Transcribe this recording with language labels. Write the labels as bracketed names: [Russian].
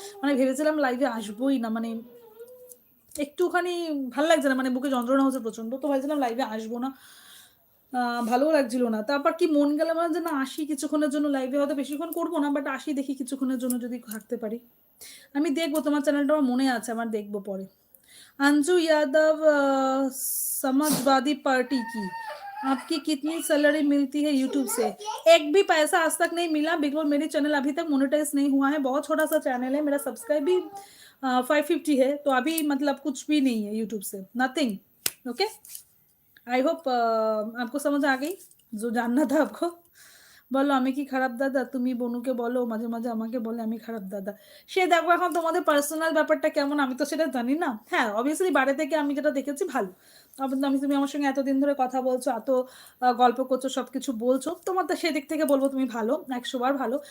[Bangla] মানে ভেবেছিলাম লাইভে আসবোই না, মানে একটুখানি ভালো লাগছে না, মানে বুকে যন্ত্রণা হচ্ছে প্রচন্ড, তো ভাবছিলাম লাইভে আসবো না, ভালোও লাগছিল না। তারপর কি মন গেল আমার যে না আসি কিছুক্ষণের জন্য লাইভে, হয়তো বেশিক্ষণ করবো না, বাট আসি, দেখি কিছুক্ষণের জন্য যদি থাকতে পারি। আমি দেখবো, তোমার চ্যানেলটা আমার মনে আছে, আমার দেখবো পরে। [Hindi] अंजू यादव समाजवादी पार्टी की आपकी कितनी सैलरी मिलती है यूट्यूब से? एक भी पैसा आज तक नहीं मिला बिकॉज मेरी चैनल अभी तक मोनेटाइज नहीं हुआ है, बहुत छोटा सा चैनल है, मेरा सब्सक्राइब भी 550 है, तो अभी मतलब कुछ भी नहीं है यूट्यूब से, नथिंग। [English] okay, I hope [Hindi] आपको समझ आ गई जो जानना था आपको। [Bangla] বলো আমি কি খারাপ দাদা? তুমি বনুকে বলো, মাঝে মাঝে আমাকে বলে আমি খারাপ দাদা। সে দেখো এখন তোমাদের পার্সোনাল ব্যাপারটা কেমন আমি তো সেটা জানি না। হ্যাঁ অবভিয়াসলি বাইরে থেকে আমি যেটা দেখেছি ভালো। তুমি আমার সঙ্গে এতদিন ধরে কথা বলছো, এত গল্প করছো, সব কিছু বলছো, তোমার তো সেদিক থেকে বলবো তুমি ভালো, 100 বার ভালো।